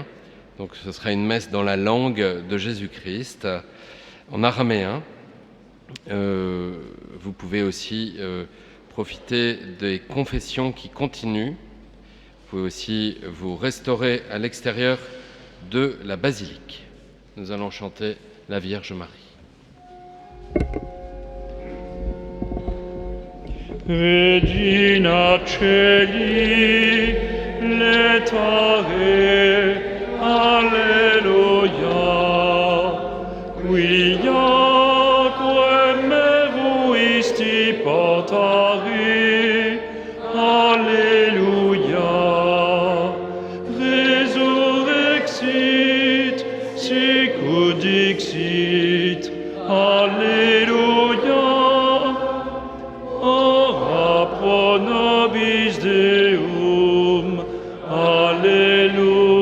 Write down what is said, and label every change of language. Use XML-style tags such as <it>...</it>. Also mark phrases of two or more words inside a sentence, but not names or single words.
<fr>Donc ce sera une messe dans la langue de Jésus-Christ, en araméen. Vous pouvez aussi profiter des confessions qui continuent. Vous pouvez aussi vous restaurer à l'extérieur de la basilique. Nous allons chanter la Vierge Marie.</fr> <la>Regina Celi, letare, alleluia, quiaque meruisti portari, alleluia, resurrexit, sicut dixit, alleluia, ora pro nobis Deum, alleluia.</la>